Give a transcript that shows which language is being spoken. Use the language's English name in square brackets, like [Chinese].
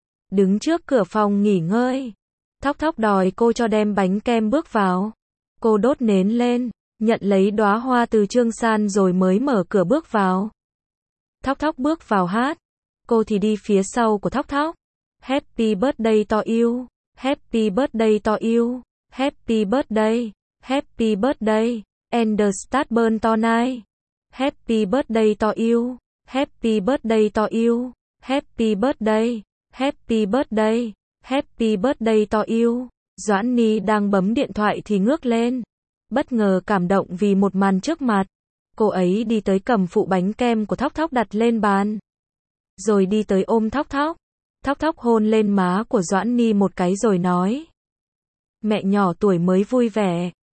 [Vietnamese] Đứng trước cửa phòng nghỉ ngơi, Thóc Thóc đòi cô cho đem bánh kem bước vào. Cô đốt nến lên, nhận lấy đóa hoa từ Trương San rồi mới mở cửa bước vào. Thóc Thóc bước vào hát, cô thì đi phía sau của Thóc Thóc. [English] Happy birthday to you, happy birthday to you, happy birthday, happy birthday, and the start burn tonight. Happy birthday to you, happy birthday to you, happy birthday, happy birthday, happy birthday to you. [Vietnamese] Doãn Ni đang bấm điện thoại thì ngước lên, bất ngờ cảm động vì một màn trước mặt. Cô ấy đi tới cầm phụ bánh kem của Thóc Thóc đặt lên bàn, rồi đi tới ôm Thóc Thóc. Thóc Thóc hôn lên má của Doãn Ni một cái rồi nói: "Mẹ nhỏ tuổi mới vui vẻ."